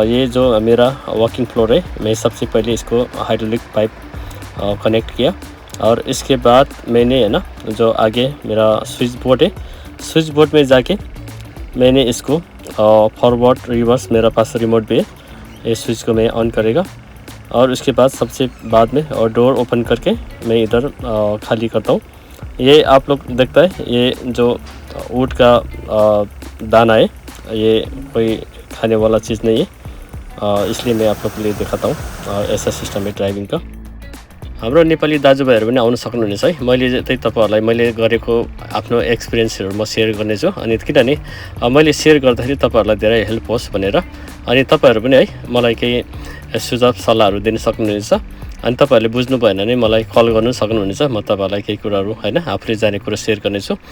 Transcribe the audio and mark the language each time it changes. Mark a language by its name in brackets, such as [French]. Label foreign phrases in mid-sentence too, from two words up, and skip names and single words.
[Hindi] ये जो मेरा [English] working floor [Hindi] है, मैं सबसे पहले इसको [English] hydraulic pipe connect [Hindi] किया और इसके बाद मैंने है ना जो आगे मेरा [English] switch board [Hindi] है, [English] switch board [Hindi] में जाके मैंने इसको [English] forward reverse [Hindi] मेरा पास रिमोट भी है, ये स्विच को मैं ऑन करेगा और उसके बाद सबसे बाद में और [English] door open [Hindi] करके मैं इधर खाली करता हूँ। ये आप लोग देखता है ये जो ऊँट का दाना है, ये कोई खाने वाला चीज़ नहीं है, इसलिए मैं आप लोग के लिए दिखाता हूँ। ऐसा सिस्टम है ड्राइभिङ का। [Nepali] हाम्रो नेपाली दाजुभाइहरू पनि आउन सक्नुहुनेछ है। मैले चाहिँ तपाईँहरूलाई मैले गरेको आफ्नो एक्सपिरियन्सहरू म सेयर गर्नेछु। अनि किनभने मैले सेयर गर्दाखेरि तपाईँहरूलाई धेरै हेल्प होस् भनेर। अनि तपाईँहरू पनि है मलाई केही सुझाव सल्लाहहरू दिन सक्नुहुनेछ। अनि तपाईँहरूले बुझ्नु भएन भने मलाई कल गर्नु सक्नुहुनेछ। म तपाईँहरूलाई केही कुराहरू हैन आफूले जानेको कुरा सेयर गर्नेछु।